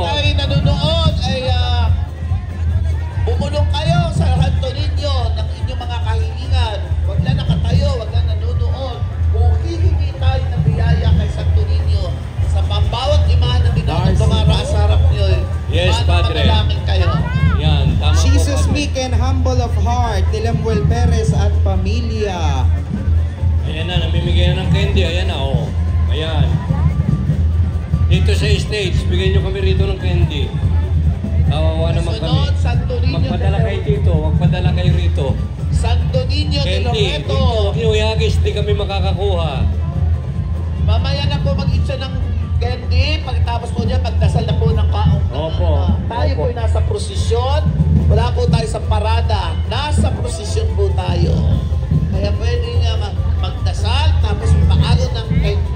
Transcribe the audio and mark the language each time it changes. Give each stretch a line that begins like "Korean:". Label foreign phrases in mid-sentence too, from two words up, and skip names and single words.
Filipino: kayo nanonood ay bumulong kayo sa Santo Niño ng inyong mga kahilingan. Huwag na nakatayo, huwag na nanonood. Kung hihingi tayo ng biyaya kay Santo Niño sa bawat imahan na binatang dumara sa harap niyo. Yes, Padre. Manalangin kayo. Yan, tama Jesus po.
English: meek and humble of heart,
Filipino: ni Lemuel Perez at pamilya. Ayan na, namimigay na ng candy. Ayan na, oh. Ayan. Dito sa stage, bigyan nyo kami rito ng candy. Kawawa naman kami. Sunod, Santo Niño. Magpadala kayo dito, magpadala kayo rito. Santo Niño de Candy, Loreto. huwag nyo ihagis, di kami makakakuha. Mamaya na po mag-itsa ng candy. Pagkatapos po niya, magdasal na po ng kaong. Opo. Tayo Opo. po nasa prosesyon. Wala po tayo sa parada. Nasa prosesyon po tayo. Kaya pwede nga magdasal tapos paalo ng candy.